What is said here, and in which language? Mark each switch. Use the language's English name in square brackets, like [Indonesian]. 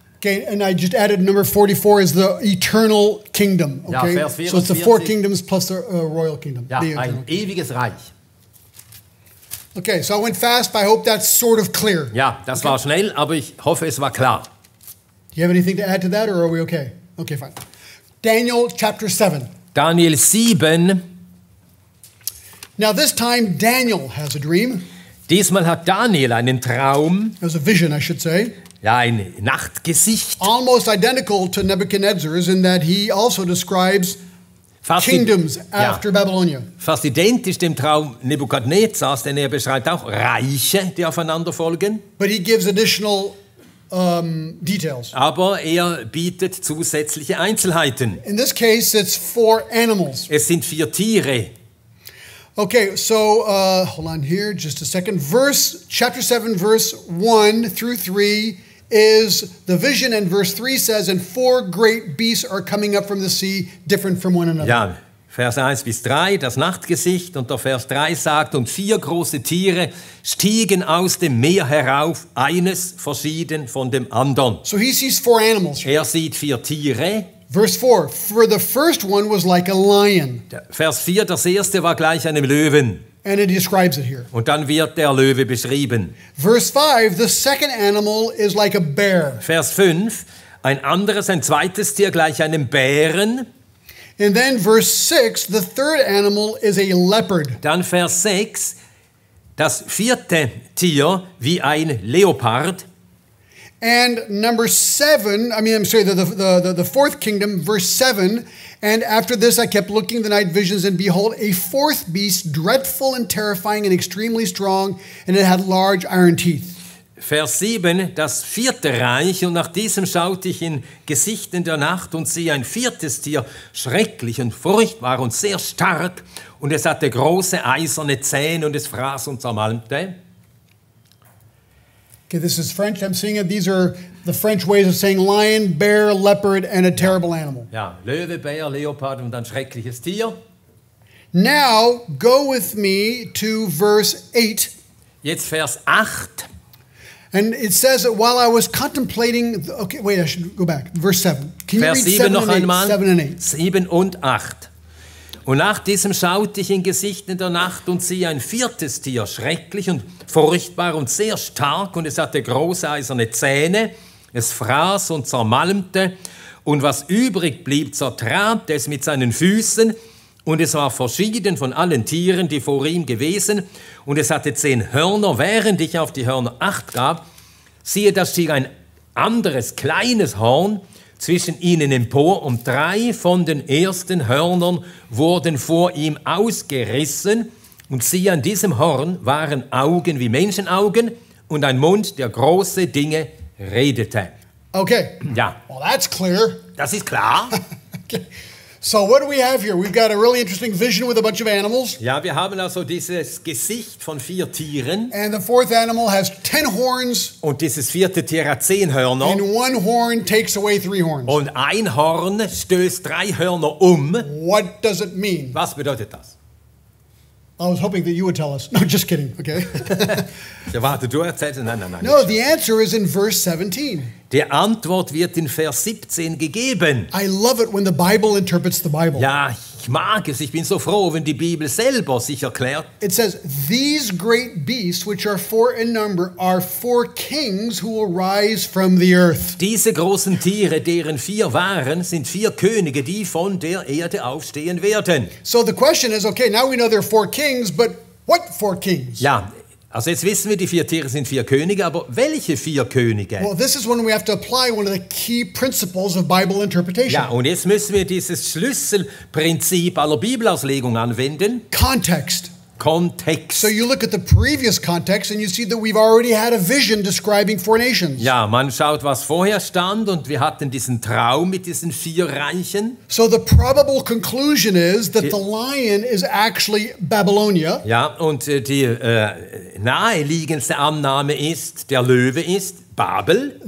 [English] Okay, and I just added number 44 is the eternal kingdom. [German] Ja, [English] Okay, [German] Vers [English] so it's the 4 44. kingdoms plus the royal kingdom. [German] Ja, [English] The [German] ein [English] eternal. [German] ewiges Reich. [English] Okay, so I went fast, but I hope that's sort of clear. [German] Ja, das war schnell, aber ich hoffe, es war klar. [English] Do you have anything to add to that, or are we okay? Okay, fine. Daniel chapter 7. [German] Daniel 7. [English] Now this time Daniel has a dream. [German] Diesmal hat Daniel einen Traum, [English] It was a vision, I should say. [German] ja, ein Nachtgesicht. [English] Almost identical to Nebuchadnezzar's in that he also describes [German] Fast, [English] kingdoms after Babylonia. [German] fast identisch dem Traum Nebukadnezars, denn er beschreibt auch Reiche, die aufeinander folgen. [English] But he gives additional details. [German] Aber er bietet zusätzliche Einzelheiten. [English] In this case, it's 4 animals. [German] Es sind 4 Tiere. [English] Okay, so hold on here just a second. Chapter 7, verse 1 through 3 is the vision, and verse 3 says, and 4 great beasts are coming up from the sea, different from one another. [German] Ja, Vers 1 bis 3, das Nachtgesicht, und der Vers 3 sagt, und 4 große Tiere stiegen aus dem Meer herauf, eines verschieden von dem anderen. [English] So he sees 4 animals. [German] Er sieht 4 Tiere. [English] Verse 4, for the first one was like a lion. [German] Vers 4, das erste war gleich einem Löwen. [English] And it describes it here. [German] Und dann wird der Löwe beschrieben. [English] Verse 5, the second animal is like a bear. [German] Vers 5, ein zweites Tier gleich einem Bären. [English] And then verse 6, the third animal is a leopard. [German] Dann Vers 6, das vierte Tier wie ein Leopard. [English] And number 7, the fourth kingdom, verse 7, and after this I kept looking the night visions, and behold, a fourth beast, dreadful and terrifying and extremely strong, and it had large iron teeth. [German] Vers 7, das vierte Reich, und nach diesem schaute ich in Gesichten der Nacht und siehe ein viertes Tier, schrecklich und furchtbar und sehr stark, und es hatte große eiserne Zähne und es fraß und zermalmte. [English] Okay, this is French. I'm seeing it. These are the French ways of saying lion, bear, leopard, and a terrible animal. [German] Ja, Löwe, Bär, Leopard und ein schreckliches Tier. [English] Now, go with me to verse 8. [German] Jetzt Vers 8. [English] And it says that while I was contemplating, okay, wait, I should go back. Verse 7. Can you [German] Vers [English] read [German] 7 noch [English] and 8? [German] einmal. [English] 7 and 8. [German] 7 und 8. Und nach diesem schaute ich in Gesichten der Nacht und siehe ein viertes Tier, schrecklich und furchtbar und sehr stark, und es hatte große eiserne Zähne, es fraß und zermalmte, und was übrig blieb, zertrabte es mit seinen Füßen, und es war verschieden von allen Tieren, die vor ihm gewesen, und es hatte 10 Hörner. Während ich auf die Hörner Acht gab, siehe, da stieg ein anderes kleines Horn zwischen ihnen empor, und 3 von den ersten Hörnern wurden vor ihm ausgerissen, und siehe, an diesem Horn waren Augen wie Menschenaugen und ein Mund, der große Dinge redete. [English] Okay. [German] Ja, [English] Well, that's clear. [German] das ist klar. [English] Okay. So what do we have here? We've got a really interesting vision with a bunch of animals. [German] Ja, wir haben also dieses Gesicht von 4 Tieren, [English] And the fourth animal has 10 horns, [German] und dieses vierte Tier hat 10 Hörner, [English] and one horn takes away 3 horns. [German] und ein Horn stößt 3 Hörner um. [English] What does it mean? [German] Was bedeutet das? [English] I was hoping that you would tell us. No, just kidding, okay? [German] Ja, warte, du erzählst? Nein. [English] No, the answer is in verse 17. [German] Die Antwort wird in Vers 17 gegeben. [English] I love it when the Bible interprets the Bible. [German] Ja, ich mag es. Ich bin so froh, wenn die Bibel selber sich erklärt. [English] It says, these great beasts, which are 4 in number, are 4 kings who will rise from the earth. [German] Diese großen Tiere, deren 4 waren, sind 4 Könige, die von der Erde aufstehen werden. [English] So the question is, okay, now we know there are 4 kings, but what 4 kings? [German] Ja, also jetzt wissen wir, die 4 Tiere sind 4 Könige, aber welche 4 Könige? [English] Well, this is when we have to apply one of the key principles of Bible interpretation. [German] Ja, und jetzt müssen wir dieses Schlüsselprinzip aller Bibelauslegung anwenden. [English] Context. [German] Kontext. [English] So you look at the previous context and you see that we've already had a vision describing 4 nations. [German] Ja, man schaut, was vorher stand, und wir hatten diesen Traum mit diesen 4 Reichen. [English] So the probable conclusion is that the lion is actually Babylonia. [German] Ja, und die naheliegendste Annahme ist, der Löwe ist Babel.